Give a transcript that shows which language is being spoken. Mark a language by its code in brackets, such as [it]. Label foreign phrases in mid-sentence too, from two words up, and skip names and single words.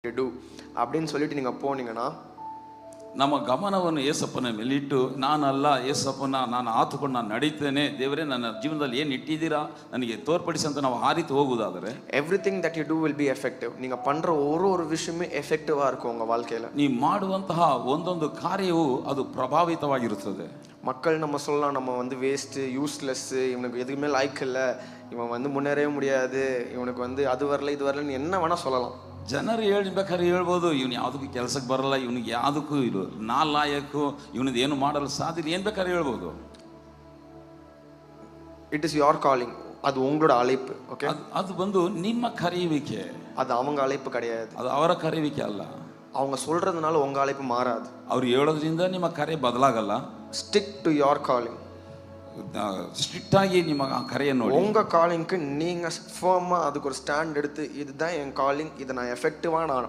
[ta] do அப்படின்னு சொல்லிட்டு நீங்கள் போனீங்கன்னா [kn] ನಮ್ಮ ಗಮನವನ್ನು ಏಸಪ್ಪನ ಮೇಲಿಟ್ಟು ನಾನಲ್ಲ ಏಸಪ್ಪನ ನಾನು ಆತುಕೊಂಡು ನಾನು ನಡೀತೇನೆ, ದೇವರೇ ನನ್ನ ಜೀವನದಲ್ಲಿ ಏನು ಇಟ್ಟಿದ್ದೀರಾ ನನಗೆ ತೋರ್ಪಡಿಸಿ ಅಂತ ನಾವು ಆ ರೀತಿ ಹೋಗುವುದಾದರೆ [en] everything that you do will be effective. [ta] நீங்கள் பண்ணுற ஒரு விஷயமே எஃபெக்டிவாக இருக்கும் உங்கள் வாழ்க்கையில். [kn] ನೀವು ಮಾಡುವಂತಹ ಒಂದೊಂದು ಕಾರ್ಯವು ಅದು ಪ್ರಭಾವಿತವಾಗಿರುತ್ತದೆ. [ta] மக்கள் நம்ம சொல்லலாம், நம்ம வந்து [en] waste, useless, [ta] இவனுக்கு எதுவுமே லாய்க்கு இல்லை, இவன் வந்து முன்னேறவே முடியாது, இவனுக்கு வந்து அது வரல இது வரலன்னு என்ன வேணால் சொல்லலாம். [kn] ಜನರು ಹೇಳ್ಬೇಕಾದ್ರೆ ಹೇಳ್ಬೋದು, ಇವನು ಯಾವುದಕ್ಕೂ ಕೆಲಸಕ್ಕೆ ಬರಲ್ಲ, ಇವನಿಗೆ ಯಾವುದಕ್ಕೂ ಇದು ನಾಲಾಯಕು, ಇವನದು ಏನು ಮಾಡಲು ಸಾಧ್ಯ, ಏನು ಬೇಕಾದ್ರೆ ಹೇಳ್ಬೋದು. [en] it is your calling, [ta] அது உங்களோட அழைப்பு. ஓகே, [kn] ಅದು ಬಂದು ನಿಮ್ಮ ಕರೆಯುವಿಕೆ, [ta] அது அவங்க அழைப்பு கிடையாது. [kn] ಅದು ಅವರ ಕರೆಯುವಿಕೆ ಅಲ್ಲ. [ta] அவங்க சொல்றதுனால உங்க அழைப்பு மாறாது. [kn] ಅವ್ರು ಹೇಳೋದ್ರಿಂದ ನಿಮ್ಮ ಕರೆ ಬದಲಾಗಲ್ಲ. [en] stick to your calling. [kn] ಸ್ಟ್ರಿಕ್ಟ್ ಆಗಿ ನಿಮ್ಮ ಕರೆಯನ್ನು ನೋಡಿ. [ta] உங்க காலிங்க்கு நீங்க ஃபர்மா அதுக்கு ஒரு ஸ்டாண்ட் எடுத்து இதுதான் என் காலிங், இதை நான் எஃபெக்டிவாக நான்